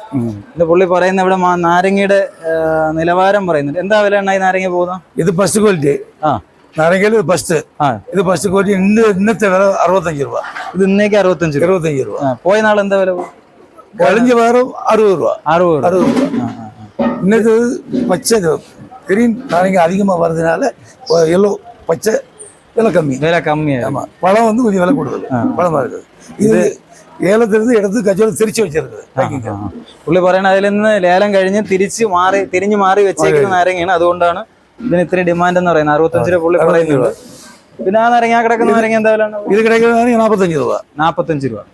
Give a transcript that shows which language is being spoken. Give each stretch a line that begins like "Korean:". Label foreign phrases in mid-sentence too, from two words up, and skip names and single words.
Malayalam: ഇത് പുള്ളി പറയുന്ന ഇവിടെ നാരങ്ങയുടെ നിലവാരം പറയുന്നുണ്ട്. എന്താ വിലയാണ് ഈ നാരങ്ങ പോകുന്നത്? ഇത് ഫസ്റ്റ് ക്വാളിറ്റി. നാരങ്ങയിൽ ഫസ്റ്റ്. ഇത് ഫസ്റ്റ് ക്വാളിറ്റി. ഇന്നത്തെ വില 65 രൂപ. ഇത് ഇന്നേക്ക് 65 രൂപ. പോയ നാൾ എന്താ വില പോകും? കഴിഞ്ഞ വേറും 60 രൂപ. 60 രൂപ.
Tamil: இன்னது பச்சை கிரீன் நாரங்க அதிகமாக வர்றதுனால எல்லோ பச்சை விலை கம்மி. ஆமாம், பழம் வந்து கொஞ்சம் விலை கூடுதல் பழமாக இருக்குது.
Malayalam: இது ഏലത്തിരുന്ന് എടുത്ത് കച്ചവടം തിരിച്ചു വെച്ചിരുന്നത്. പുള്ളി പറയണ അതിൽ നിന്ന് ലേലം കഴിഞ്ഞ് തിരിഞ്ഞു മാറി വെച്ചേക്കുന്ന നാരങ്ങയാണ്. അതുകൊണ്ടാണ് ഇതിന് ഇത്രയും ഡിമാൻഡ് എന്ന് പറയുന്നത്. 65 രൂപ പുള്ളി പറയുന്നുണ്ട്. പിന്നെ ആ നാരങ്ങ കിടക്കുന്ന നാരങ്ങ എന്താ വില? ഇത് കിടക്കുന്ന നാരങ്ങ 45 രൂപ. 45 രൂപ.